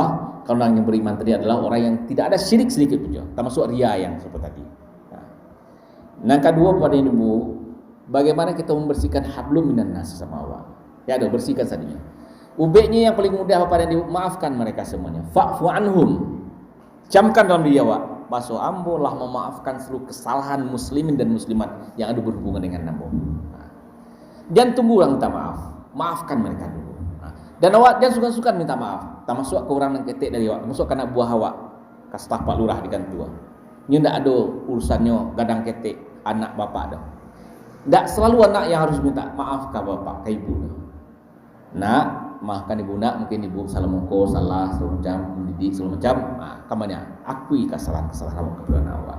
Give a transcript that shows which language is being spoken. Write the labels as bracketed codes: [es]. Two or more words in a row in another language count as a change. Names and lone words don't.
[id] Kalau orang yang beriman tadi adalah orang yang tidak ada syirik sedikit pun, termasuk riya yang seperti tadi. Nah, kedua pada Ibu, bagaimana kita membersihkan [ar] حبل من الناس [id] sama Allah. Ya, ada bersihkan tadinya. Ubeknya yang paling mudah pada Ibu, maafkan mereka semuanya. [ar] فاعف عنهم. [id] Camkan dalam diri awak. [min] Baso ambo lah [id] memaafkan seluruh kesalahan muslimin dan muslimat yang ada berhubungan dengan ambo. Jangan tunggu orang minta maaf. Maafkan mereka dulu. Dan awak jangan suka-suka minta maaf. Termasuk kekurangan ketek dari awak. Termasuk anak buah awak. Kastaf Pak Lurah di kantua. Ini tidak ada urusannya [min] gadang ketek anak bapak dah. [id] Tak selalu anak yang harus minta maaf ke bapak, ke ibu. Nak, maafkan ibu nak, mungkin ibu salah mongko, salah, segala macam, mendidik, segala macam. Kamarnya, akui kesalahan-kesalahan kepada awak.